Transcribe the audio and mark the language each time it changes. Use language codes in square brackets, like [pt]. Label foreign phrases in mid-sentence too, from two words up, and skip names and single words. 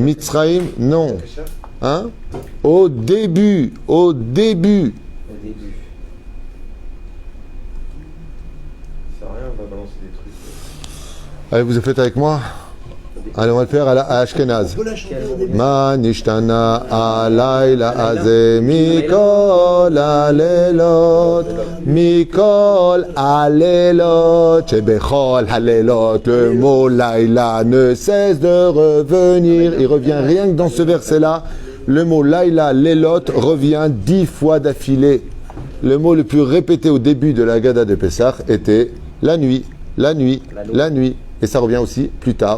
[fr] Mitzraïm, non. Hein? Au début, au début. Au début. Ça sert à rien, on va balancer des trucs. Allez, vous le faites avec moi? Allez, on va le faire à Ashkenaz. On peut la chanter au début. [he] מה נשתנה הלילה הזה מכל הלילות מכל הלילות שבכל הלילות. [fr] Le mot laïla ne cesse de revenir. Il revient rien que dans ce verset-là. Le mot laïla, lelot revient 10 fois d'affilée. Le mot le plus répété au début de la Gada de Pessah était la nuit, la nuit, la nuit. Et ça revient aussi plus tard.